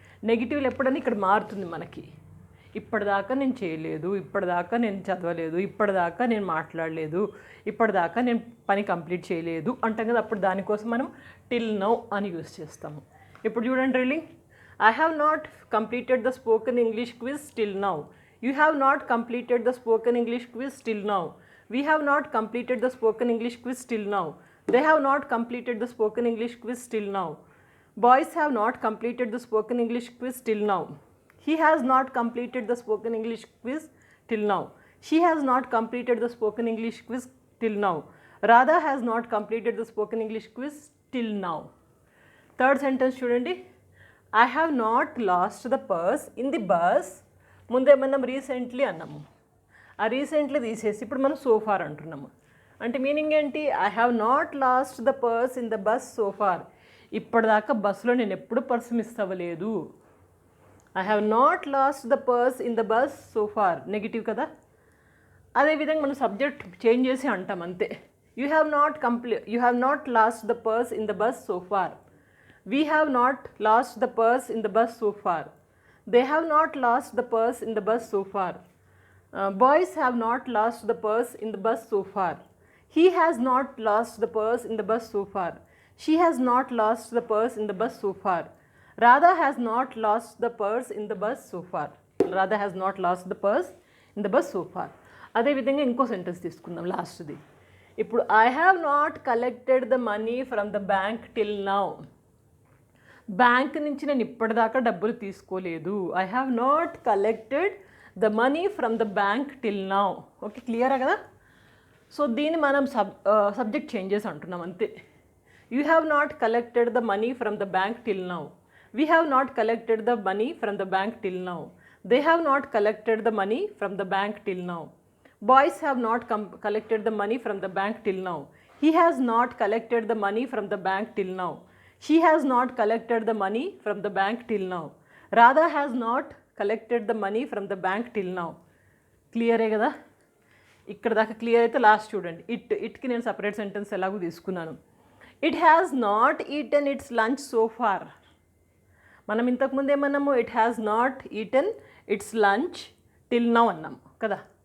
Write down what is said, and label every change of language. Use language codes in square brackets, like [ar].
[te] నెగిటివ్లు ఎప్పుడని ఇక్కడ మారుతుంది మనకి. ఇప్పటిదాకా నేను చేయలేదు, ఇప్పటిదాకా నేను చదవలేదు, ఇప్పటిదాకా నేను మాట్లాడలేదు, ఇప్పటిదాకా నేను పని కంప్లీట్ చేయలేదు అంటాం కదా, అప్పుడు దానికోసం మనం టిల్ నౌ అని యూజ్ చేస్తాము. ఇప్పుడు చూడండి reading, [en] I have not completed the spoken English quiz till now. You have not completed the spoken English quiz till now. We have not completed the spoken English quiz till now. They have not completed the spoken English quiz till now. Boys have not completed the spoken English quiz till now. He has not completed the spoken English quiz till now. She has not completed the spoken English quiz till now. Radha has not completed the spoken English quiz till now. Third sentence చూడండి, I have not lost the purse in the bus. [te] ముందే మనం recently అన్నాము, ఆ recently తీసేసి ఇప్పుడు మనం so far అంటున్నాము. అంటే మీనింగ్ ఏంటి, [en] I have not lost the purse in the bus so far. [te] ఇప్పటిదాకా బస్సులో నేను ఎప్పుడు పర్స్ మిస్ అవ్వలేదు. [en] I have not lost the purse in the bus so far, [te] negative కదా. అదేవిధంగా మనం సబ్జెక్ట్ చేంజ్ చేసి అంటాం అంతే. [en] You have not lost the purse in the bus so far. We have not lost the purse in the bus so far. They have not lost the purse in the bus so far. Boys have not lost the purse in the bus so far. He has not lost the purse in the bus so far. She has not lost the purse in the bus so far. Radha has not lost the purse in the bus so far. Radha has not lost the purse in the bus so far. [te] అదే విధంగా ఇంకో sentence తీసుకుందాం లాస్ట్ది. ఇప్పుడు [en] I have not collected the money from the bank till now. [te] Bank నుంచి నేను ఇప్పటిదాకా డబ్బులు తీసుకోలేదు. [en] I have not collected the money from the bank till now. [te] Okay, క్లియరా కదా. సో దీన్ని మనం సబ్జెక్ట్ చేంజెస్ అంటున్నాం అంతే. [en] You have not collected the money from the bank till now. We have not collected the money from the bank till now. They have not collected the money from the bank till now. Boys have not collected the money from the bank till now. He has not collected the money from the bank till now. She has not collected the money from the bank till now. Radha has not collected the money from the bank till now. [te] క్లియరే కదా. ఇక్కడ దాకా clear అయితే last చూడండి, ఇట్కి నేను separate sentence ఎలాగో తీసుకున్నాను. [en] It has not eaten its lunch so far. [te] మనం ఇంతకుముందు ఏమన్నాము, [en] it has not eaten its lunch till now [te] అన్నాము కదా.